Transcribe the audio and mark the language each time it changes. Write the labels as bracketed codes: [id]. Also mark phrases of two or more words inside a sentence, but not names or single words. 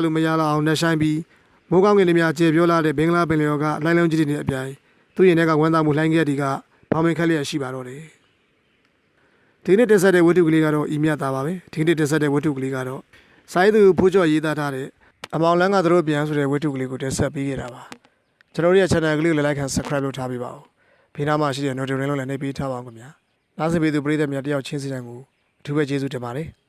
[my] လို့မရလောက်အောင်နှက်ဆိုင်ပြီးမိုးကောင်းကင်တွေများကျေပြောလာတဲ့ဘင်္ဂလားပင်လယ်ော်ကလိုင်းလုံးကြီးတွေနဲ့အပြိုင်သူ့ရင်ထဲကဝမ်းသာမှုလှိုင်းခဲ့တီကဘောင်မင်ခက်လျက်ရှိပါတော့တယ်ဒီနေ့တက်ဆက်တဲ့ဝတ္ထုကလေးကတော့ဤမြတ်သားပါပဲဒီနေ့တက်ဆက်တဲ့ဝတ္ထုကလေးကတော့စာရေးသူဖိုးကျော်ရေးသားထားတဲ့အမောင်လန်းကသူတို့ပြန်ဆိုတဲ့ဝတ္ထုကလေးကိုတက်ဆက်ပေးခဲ့တာပါကျွန်တော်တို့ရဲ့ channel ကလေးကိုလည်း [en] like and subscribe [my] လုပ်ထားပေးပါဦးဖေးနားမှာရှိတဲ့ notification လုံးလည်းနှိပ်ပေးထားပါအောင်ခင်ဗျာနားဆင်ပေးသူပရိသတ်များတယောက်ချင်းစီတိုင်းကိုအထူးပဲကျေးဇူးတင်ပါတယ်